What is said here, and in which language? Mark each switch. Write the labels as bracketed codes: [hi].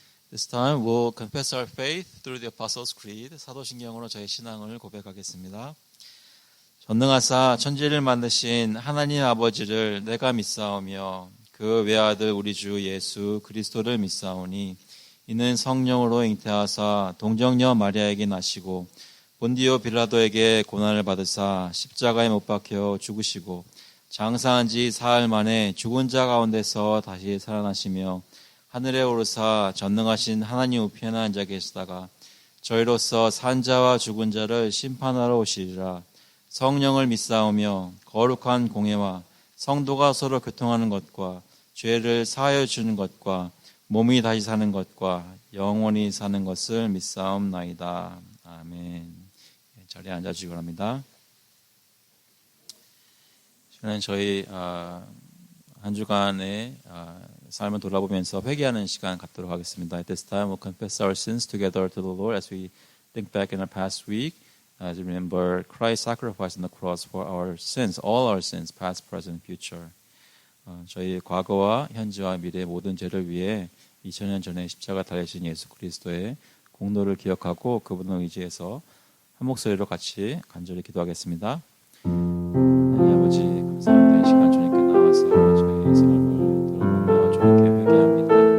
[en] This time we'll confess our faith through the Apostles' Creed. [ko] 사도신경으로 저희 신앙을 고백하겠습니다. 전능하사 천지를 만드신 하나님 아버지를 내가 믿사오며 그 외아들 우리 주 예수 그리스도를 믿사오니 이는 성령으로 잉태하사 동정녀 마리아에게 나시고 본디오 빌라도에게 고난을 받으사 십자가에 못 박혀 죽으시고 장사한 지 사흘 만에 죽은 자 가운데서 다시 살아나시며 하늘에 오르사 전능하신 하나님 우편에 앉아 계시다가 저희로서 산 자와 죽은 자를 심판하러 오시리라. 성령을 믿사오며 거룩한 공회와 성도가 서로 교통하는 것과 죄를 사하여 주는 것과 몸이 다시 사는 것과 영원히 사는 것을 믿사옵나이다. 아멘. 자리에 앉아주시기 바랍니다. 시간은 저희 한 주간의 삶을 돌아보면서 회개하는 시간 갖도록 하겠습니다. [en] At this time, we'll confess our sins together to the Lord as we think back in our past week. As we remember Christ's sacrifice on the cross for our sins, all our sins, past, present, future. [ko] 저희 과거와 현재와 미래의 모든 죄를 위해 2000년 전에 십자가 달리신 예수 그리스도의 공로를 기억하고 그분을 의지해서 한 목소리로 같이 간절히 기도하겠습니다. 하나님 아버지 감사합니다. 이 시간 주님께 나와서 저희의 삶을 돌아보며 주님께 회개합니다.